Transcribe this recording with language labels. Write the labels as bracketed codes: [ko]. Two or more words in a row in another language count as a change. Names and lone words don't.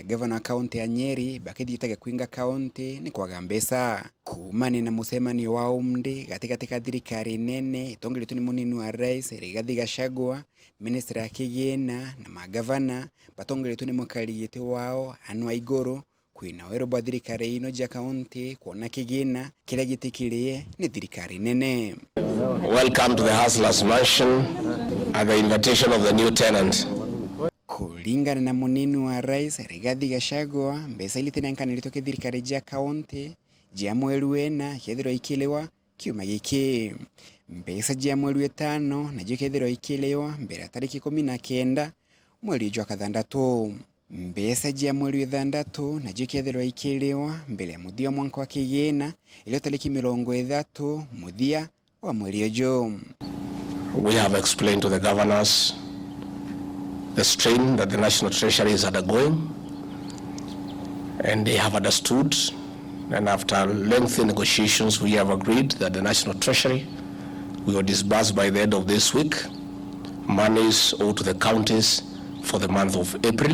[mer] gavana wa kaunti ya Nyeri bakithietaga kuinga kaunti ni kwaga mbeca kumani na mucemanio wa umndi gatigati ka thirikari nene itongeretwe ni munini wa rais Rigathi Gachagua, minister ya kigina na magavana batongeretwe ni mukarigiti wao anu IGURU kwina wero bwa thirikari ino ja kaunti kuona kigina kila gitikirie ni thirikari nene. [en] Welcome to the Hustlers Mansion at the invitation of the new tenant. [mer] Kulingana na munini wa rais Rigathi Gachagua mbesa ilitenankanirito ke thirikari ja kaunti ja mweri wena kethiro ikilewa kiuma giki mbesa ja mweri wetano na kethiro ikilewa mbere tariki 19 mweri wa gathandatu. Mbesa ja mweri wethandatu na kethiro ikilewa mbere ya muthia mwanka wa kigina ile tariki 30 muthia wa mweri ujo. [en] We have explained to the governors the strain that the National Treasury is undergoing, and they have understood, and after lengthy negotiations we have agreed that the National Treasury will disburse by the end of this week monies owed to the counties for the month of April.